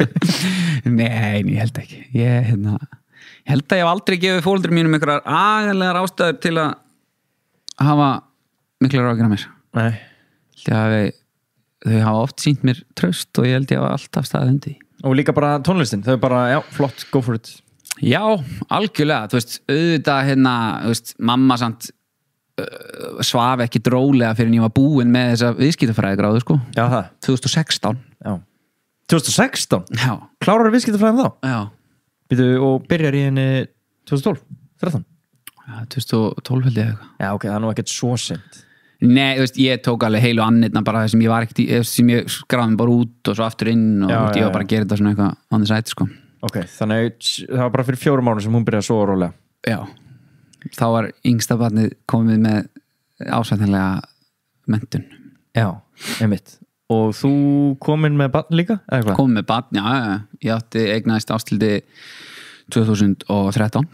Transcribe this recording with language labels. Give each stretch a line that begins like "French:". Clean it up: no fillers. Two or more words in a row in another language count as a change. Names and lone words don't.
Icelandic: Nei, ég held ekki ég held að ég hef aldrei gefið foreldrum mínum einhverjar agalega ástæður til að hafa miklar áhyggjur af mér Nei þau hafa oft sýnt mér traust og ég held ég hafa alltaf staðið undir Og líka bara tónlistin, þau bara, já, flott,
English: go for it
Icelandic: Já, algjörlega, auðvitað mamma samt svaf ekki drólega fyrir en ég var búinn með þessa viðskiptafræðigráðu Já, það 2016 Já 2016? Já Klárar viðskiptafræðin þá? Já Og byrjar í henni 2012? 13? Já, 2012 held ég eitthvað Já, ok, það er nú ekkert svo sent Nei, ég tók alveg heilu annirna bara sem ég var ekkert sem ég skráði mig bara út og svo aftur inn og ég var bara að gera þetta svona eitthvað
English: on the side
Icelandic: Ok, þannig það var bara fyrir 4 mánuð sem hún byrjaði að sofa rólega Já þá var yngsta barnið komið með ásættanlega menntun Já, einmitt Og þú komin með barn líka? Komin með barn, já Ég átti eignaðist ástildi 2013